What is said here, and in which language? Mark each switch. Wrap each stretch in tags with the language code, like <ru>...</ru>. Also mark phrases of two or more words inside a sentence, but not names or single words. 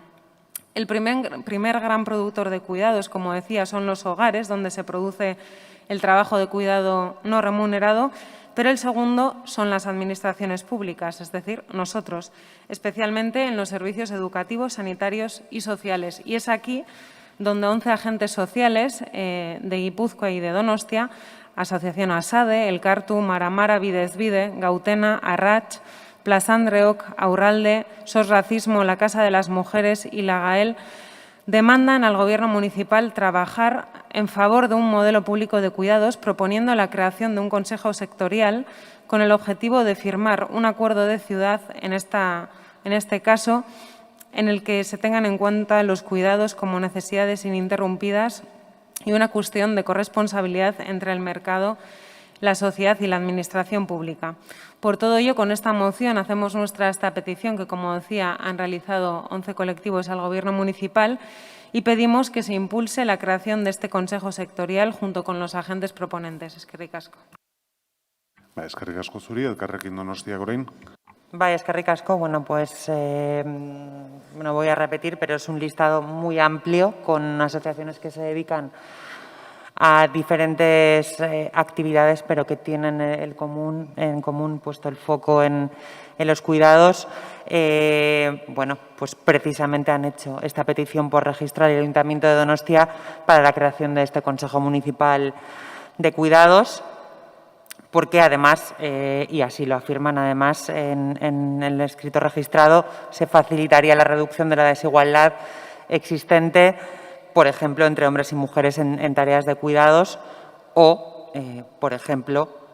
<es>El primer gran productor de cuidados, como decía, son los hogares, donde se produce el trabajo de cuidado no remunerado, pero el segundo son las administraciones públicas, es decir, nosotros, especialmente en los servicios educativos, sanitarios y sociales. Y es aquí donde 11 agentes sociales de Guipúzcoa y de Donostia, Asociación ASADE, Elkartu, Maramara, Bidezbide, Gautena, Arrach, Plaza Andreok, Aurralde, SOS Racismo, la Casa de las Mujeres y la GAEL, demandan al Gobierno municipal trabajar en favor de un modelo público de cuidados, proponiendo la creación de un consejo sectorial con el objetivo de firmar un acuerdo de ciudad, en este caso, en el que se tengan en cuenta los cuidados como necesidades ininterrumpidas y una cuestión de corresponsabilidad entre el mercado, la sociedad y la administración pública. Por todo ello, con esta moción hacemos nuestra esta petición que, como decía, han realizado 11 colectivos al Gobierno municipal y pedimos que se impulse la creación de este Consejo Sectorial junto con los agentes proponentes.</es> <eu>Eskerrik asko. Eskerrik asko zuri, Elkarrekin Donostia orain. Vaya, eskerrik asko.</eu> <es>Bueno, pues voy a repetir, pero es un listado muy amplio con asociaciones que se dedican a diferentes actividades, pero que tienen en común puesto el foco en los cuidados. Bueno, pues precisamente han hecho esta petición por registrar el Ayuntamiento de Donostia para la creación de este Consejo Municipal de Cuidados, porque además, y así lo afirman además en el escrito registrado, se facilitaría la reducción de la desigualdad existente, por ejemplo, entre hombres y mujeres en tareas de cuidados o, por ejemplo,</es>